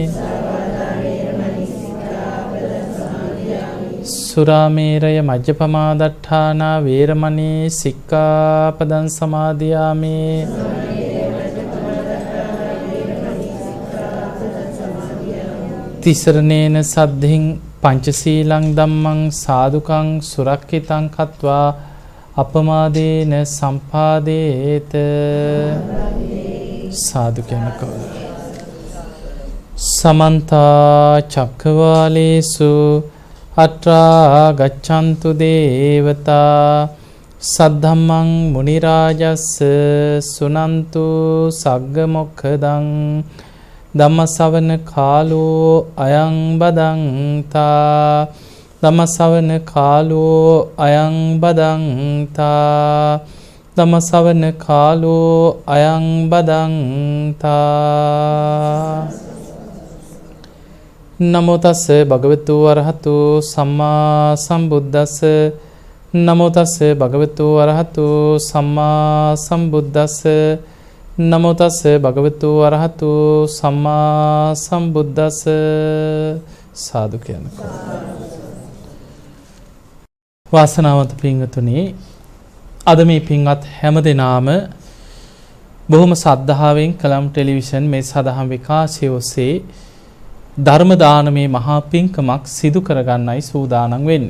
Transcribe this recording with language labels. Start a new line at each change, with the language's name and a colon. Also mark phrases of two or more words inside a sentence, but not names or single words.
Pali: සුරාමේරය මජ්ජපමා දට්ඨානා වේරමණී සික්ඛාපදං සමාදියාමි තිසරණේන සද්ධින් පංචශීලං ධම්මං සාදුකං සුරක්ඛිතං කତ୍වා අපමාදේන සම්පාදේත
Sinhala: සාදු කියනකෝ
Pali: සමන්ත චක්කවාලේසු අත්‍රා ගච්ඡන්තු දේවතා සද්ධම්මං මුනි රාජස්ස සුනන්තු සග්ග මොක්ඛදං ධම්මසවන කාලෝ අයං බදන්තා ධම්මසවන කාලෝ අයං බදන්තා ධම්මසවන කාලෝ අයං බදන්තා නමෝ තස්ස භගවතු වරහතු සම්මා සම්බුද්දස්ස නමෝ තස්ස භගවතු වරහතු සම්මා සම්බුද්දස්ස නමෝ තස්ස භගවතු වරහතු සම්මා සම්බුද්දස්ස
Sinhala: සාදු කියනකෝ වාසනාවන්ත පින්වතුනි, අද මේ පින්වත් හැම දෙනාම බොහොම සද්ධාවෙන් කලම් ටෙලිවිෂන් මේ සදහම් විකාශය ඔස්සේ ධර්ම දානමේ මහා පින්කමක් සිදු කරගන්නයි සූදානම් වෙන්නේ.